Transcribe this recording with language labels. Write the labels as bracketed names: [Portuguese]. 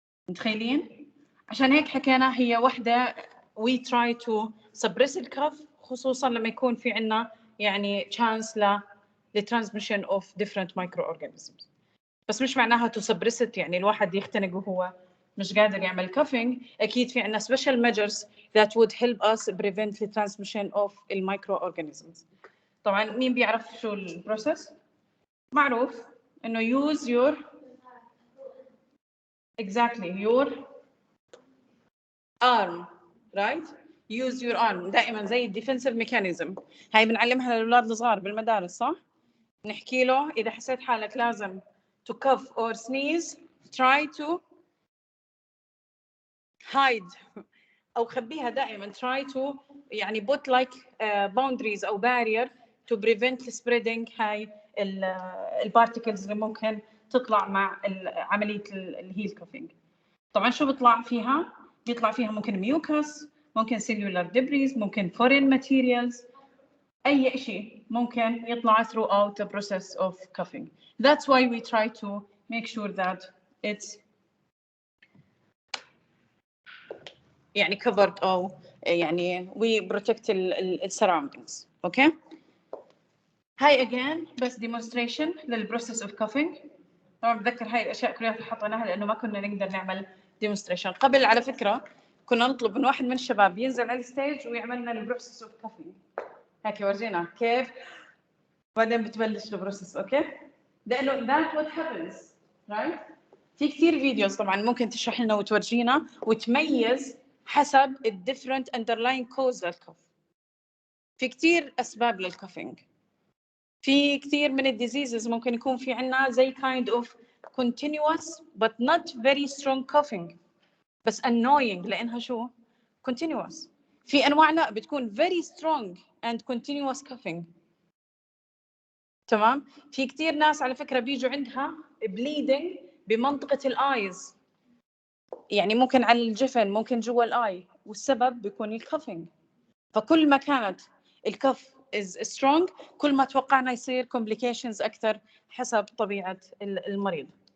[Arabic] متخيلين؟ عشان هيك حكينا هي وحدة [English] we try to suppress [Arabic] الكف، خصوصا لما يكون في عنا يعني chance لترانسميشن of different microorganisms. بس مش معناها [English] to suppress it [Arabic] يعني الواحد يختنق وهو مش قادر يعمل coughing. أكيد في عنا [English] special measures that would help us prevent the transmission of [Arabic] الميكروorganisms. طبعا مين بيعرف شو البروسيس؟ معروف إنه [English] use your exactly your arm right؟ use your arm [Arabic] دائما زي الديفنسيف ميكانيزم. هاي بنعلمها للاولاد الصغار بالمدارس صح؟ نحكي له اذا حسيت حالك لازم [English] to cough or sneeze try to hide [Arabic] او خبيها دائما try to يعني [English] put like boundaries [Arabic] او barrier [English] to prevent spreading [Arabic] هاي البارتيكلز اللي ممكن تطلع مع عمليه اللي هي الكوفينج. طبعا شو بيطلع فيها؟ بيطلع فيها ممكن ميوكس، ممكن cellular debris، ممكن foreign materials، أي شيء ممكن يطلع [English] throughout the process of coughing. That's why we try to make sure that it's يعني covered أو يعني we protect the surroundings. Okay? [Arabic] هاي again بس demonstration للprocess of coughing. طبعا بتذكر هاي الأشياء كلها حطيناها لأنه ما كنا نقدر نعمل demonstration. قبل على فكرة كنا نطلب من واحد من الشباب ينزل على الستيج ويعمل لنا البروسيس اوف كافينج. هيك ورجينا كيف بعدين بتبلش البروسيس. اوكي؟ لانه [English] that what happens right؟ [Arabic] في كثير فيديوز طبعا ممكن تشرح لنا وتورجينا وتميز حسب ال different underlying cause للكف. في كثير اسباب للكافينج، في كثير من الديزيزز ممكن يكون في عنا زي [English] kind of continuous but not very strong coughing [Arabic] بس annoying لأنها شو؟ continuous. في أنواع لا بتكون [English] very strong and continuous coughing. [Arabic] تمام؟ في كتير ناس على فكرة بيجوا عندها bleeding بمنطقة الآيز، يعني ممكن على الجفن ممكن جوا الآي، والسبب بيكون الكافينج. فكل ما كانت الكف is strong كل ما توقعنا يصير complications أكثر حسب طبيعة المريض.